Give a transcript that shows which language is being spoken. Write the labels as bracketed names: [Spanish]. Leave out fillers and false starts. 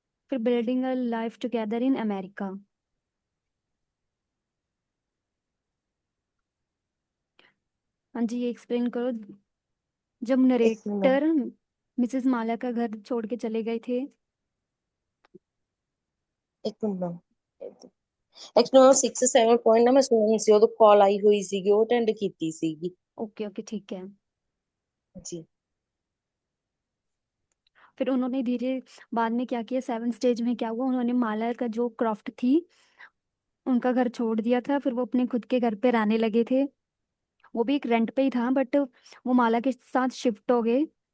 [English] फिर building a life together in America. [Hindi] हाँ जी, ये एक्सप्लेन करो। जब एक मिनट नरेटर मिसेस माला का घर छोड़ के चले गए थे। [Punjabi] ਇੱਕ ਮਿੰਟ ਮੈਮ ਐਕਚੁਅਲੀ ਮੈਂ 6 7 ਪੁਆਇੰਟ ਨਾ ਮੈਂ ਸੁਣੀ ਸੀ ਉਦੋਂ ਕਾਲ ਆਈ ਹੋਈ ਸੀਗੀ ਉਹ ਅਟੈਂਡ ਕੀਤੀ ਸੀਗੀ [Hindi] ओके ओके, ठीक है। [Punjabi] ਜੀ [Hindi] फिर उन्होंने धीरे बाद में क्या किया, 7 स्टेज में क्या हुआ, उन्होंने माला का जो क्राफ्ट थी उनका घर छोड़ दिया था। फिर वो अपने खुद के घर पे रहने लगे थे। वो भी एक रेंट पे ही था, बट वो माला के साथ शिफ्ट हो गए।